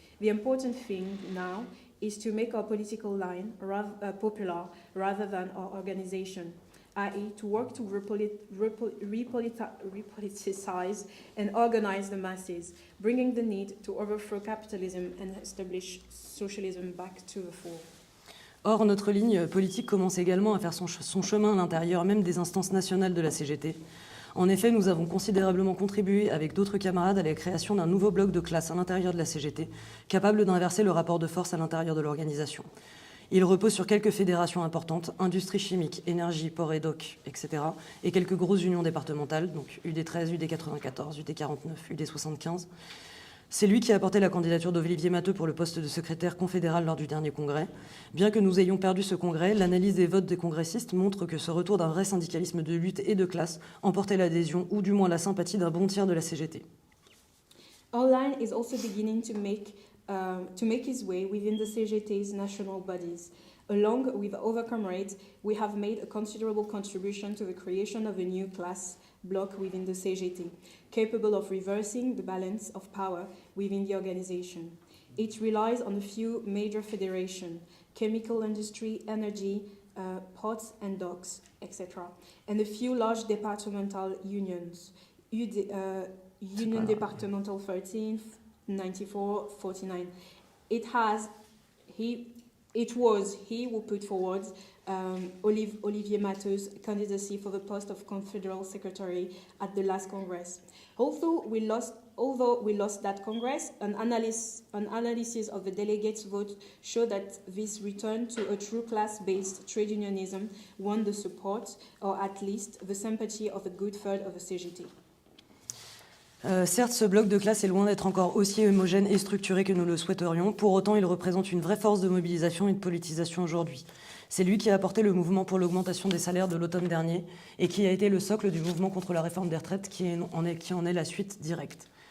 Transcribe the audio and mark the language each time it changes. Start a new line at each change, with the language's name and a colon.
English: The important thing now is to make our political line popular rather than our organization, i.e. to work to repoliticize and organize the masses, bringing the need to overthrow capitalism and establish socialism back to the fore.
French: Or, notre ligne politique commence également à faire son chemin à l'intérieur même des instances nationales de la CGT. En effet, nous avons considérablement contribué avec d'autres camarades à la création d'un nouveau bloc de classe à l'intérieur de la CGT, capable d'inverser le rapport de force à l'intérieur de l'organisation. Il repose sur quelques fédérations importantes, industrie chimique, énergie, port et doc, etc., et quelques grosses unions départementales, donc UD13, UD94, UD49, UD75. C'est lui qui a porté la candidature d'Olivier Matteux pour le poste de secrétaire confédéral lors du dernier congrès. Bien que nous ayons perdu ce congrès, l'analyse des votes des congressistes montre que ce retour d'un vrai syndicalisme de lutte et de classe emportait l'adhésion, ou du moins la sympathie d'un bon tiers de la CGT.
English: Our line is also beginning to make his way within the CGT's national bodies. Along with other comrades, we have made a considerable contribution to the creation of a new class bloc within the CGT, capable of reversing the balance of power within the organization. It relies on a few major federations, chemical industry, energy, ports and docks, etc., and a few large departmental unions, Union Departmental 13, 94, 49. It was he who put forward Olivier Matteu's candidacy for the post of Confederal Secretary at the last Congress. Although we lost that Congress, an analysis of the delegates' vote showed that this return to a true class-based trade unionism won the support, or at least the sympathy of a good third of the CGT.
French: Certes, ce bloc de classe est loin d'être encore aussi homogène et structuré que nous le souhaiterions. Pour autant, il représente une vraie force de mobilisation et de politisation aujourd'hui. C'est lui qui a apporté le mouvement pour l'augmentation des salaires de l'automne dernier et qui a été le socle du mouvement contre la réforme des retraites qui en est la suite directe.